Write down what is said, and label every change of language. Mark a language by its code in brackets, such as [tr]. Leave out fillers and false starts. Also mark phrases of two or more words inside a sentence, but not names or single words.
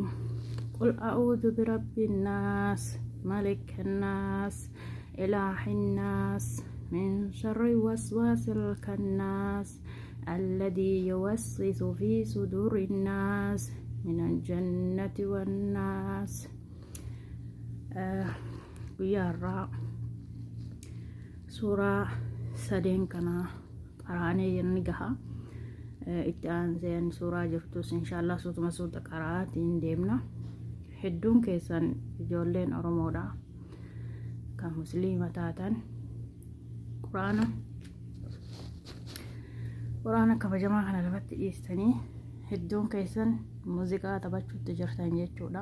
[ar] قل أعوذ برب الناس ملك الناس إله الناس من شر الوسواس الخناس الذي يوسوس في صدور الناس من الجنة والناس. يا الرا سورة [om] sadeen kana qaraanee yerni gaha itti aanseen suuraa jirtus inshallah suutuma suuta qaraatiin deemna. Hedduun keessan ijoolleen Oromoodha kan musliima taatan quraana kabajamaa kana lafatti dhiistanii hedduun keessan muuziqaa taphachuutti jirtan jechuudha.